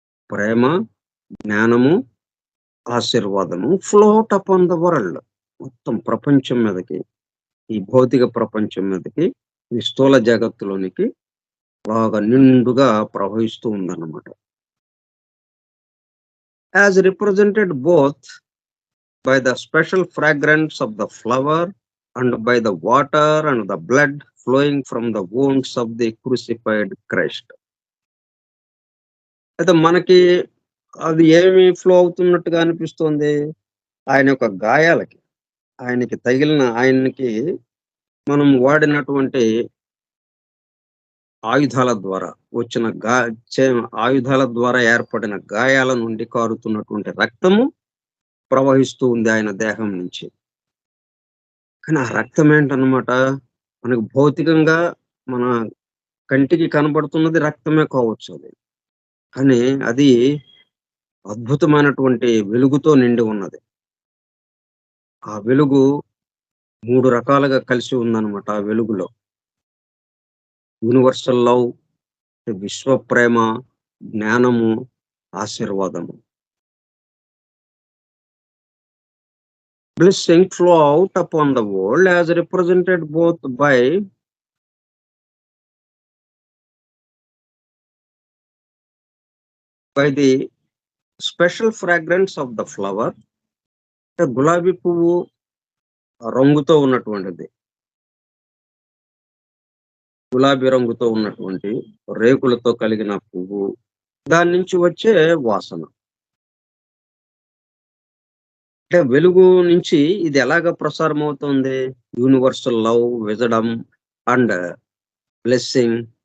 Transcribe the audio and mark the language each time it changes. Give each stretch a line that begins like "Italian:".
Telugu: ప్రేమ, జ్ఞానము, ఆశీర్వాదము
English: Flow out upon the world.
Telugu: మొత్తం ప్రపంచం మీదకి, ఈ భౌతిక ప్రపంచం మీదకి, ఈ స్థూల జగత్తులోనికి బాగా నిండుగా ప్రవహిస్తూ ఉందన్నమాట.
English: As represented both by the special fragrance of the flower and by the water and the blood flowing from the wounds of the crucified Christ.
Telugu: అయితే మనకి అది ఏమి ఫ్లో అవుతున్నట్టుగా అనిపిస్తుంది? ఆయన యొక్క గాయాలకి, ఆయనకి మనం వాడినటువంటి ఆయుధాల ద్వారా వచ్చిన ఆయుధాల ద్వారా ఏర్పడిన గాయాల నుండి కారుతున్నటువంటి రక్తము ప్రవహిస్తూ ఉంది ఆయన దేహం నుంచి. కానీ ఆ రక్తం ఏంటన్నమాట, మనకు భౌతికంగా మన కంటికి కనబడుతున్నది రక్తమే కావచ్చు అది. కానీ అది అద్భుతమైనటువంటి వెలుగుతో నిండి ఉన్నది. ఆ వెలుగు 3 రకాలుగా కలిసి ఉందన్నమాట ఆ వెలుగులో.
English: universal love,
Telugu: విశ్వ ప్రేమ, జ్ఞానము, ఆశీర్వాదము.
English: Blessing flow out upon the world as represented both by the special fragrance of the flower.
Telugu: గులాబీ పువ్వు రంగుతో ఉన్నటువంటిది, గులాబీ రంగుతో ఉన్నటువంటి రేకులతో కలిగిన పువ్వు, దాని నుంచి వచ్చే వాసన. అంటే వెలుగు నుంచి ఇది ఎలాగ ప్రసారం అవుతుంది?
English: Universal love, wisdom and blessing.